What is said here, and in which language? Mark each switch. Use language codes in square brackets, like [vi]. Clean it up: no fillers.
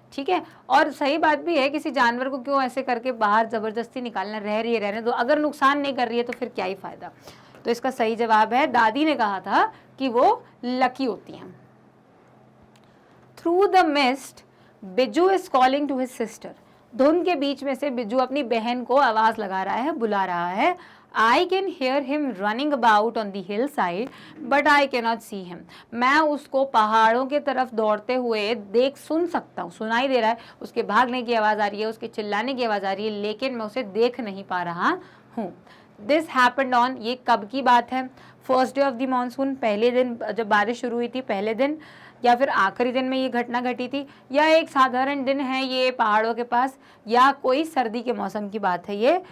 [hi] ठीक है, और सही बात भी है, किसी जानवर को क्यों ऐसे करके बाहर ज़बरदस्ती निकालना, रह रही है रहने दो, अगर नुकसान नहीं कर रही है तो फिर क्या ही फ़ायदा। तो इसका सही जवाब है, दादी ने कहा था कि वो लकी होती हैं। [en] Through the mist Bijju is calling to his sister. [hi] धुंध के बीच में से बिज्जू अपनी बहन को आवाज़ लगा रहा है, बुला रहा है। [en] I can hear him running about on the hillside, but I cannot see him. [hi] मैं उसको पहाड़ों के तरफ दौड़ते हुए सुन सकता हूँ, सुनाई दे रहा है, उसके भागने की आवाज़ आ रही है, उसके चिल्लाने की आवाज़ आ रही है, लेकिन मैं उसे देख नहीं पा रहा हूँ। दिस हैपेंड ऑन, ये कब की बात है? [en] first day of the monsoon, [hi] पहले दिन जब बारिश शुरू हुई थी, पहले दिन, या फिर आखिरी दिन में ये घटना घटी थी, या एक साधारण दिन है ये पहाड़ों के पास, या कोई सर्दी के मौसम की बात है ये?